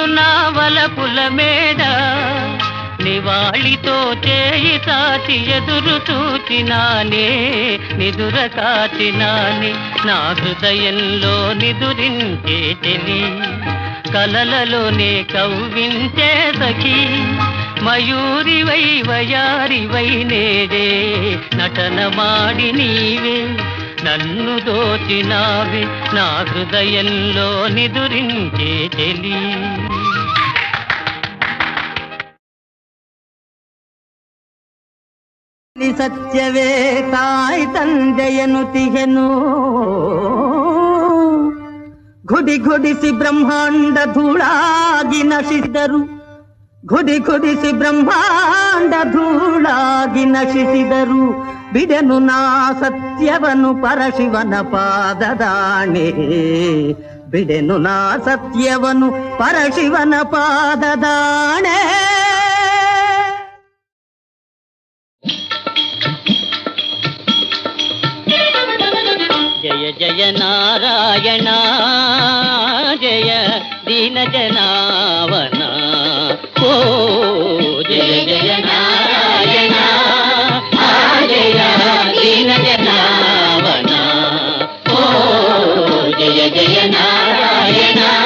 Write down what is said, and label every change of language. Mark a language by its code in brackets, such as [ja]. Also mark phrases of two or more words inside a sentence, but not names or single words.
[te] నా వలపుల మేడ, నివాళితో చేయి తాచి ఎదురు చూచినానే నిదుర కాచినానే, నా హృదయంలో నిదురించే చెలి, కలలలోనే కవ్వించే సఖి, మయూరివై వయారివై నేడే నటన మాడి నీవే నన్ను దోచినావే, నా హృదయంలో నిదురించే చెలి. [kn] ಸತ್ಯವೇ ತಾಯಿ ತಂದೆಯನು ತಿಗೆನು ಗುಡಿ ಗುಡಿಸಿ ಬ್ರಹ್ಮಾಂಡ ಧೂಳಾಗಿ ನಶಿಸಿದರು, ಗುಡಿ ಗುಡಿಸಿ ಬ್ರಹ್ಮಾಂಡ ಧೂಳಾಗಿ ನಶಿಸಿದರು, ಬಿಡೆನು ನಾ ಸತ್ಯವನು ಪರಶಿವನ ಪಾದದಾಣೆ, ಬಿಡೆನು ನಾ ಸತ್ಯವನು ಪರಶಿವನ ಪಾದದಾಣೆ. [te] జయ జయ నారాయణ జయ దీన జనావన, ఓ జయ జయ నారాయణ జయ దీన జనావన, ఓ జయ జయ నారాయణ.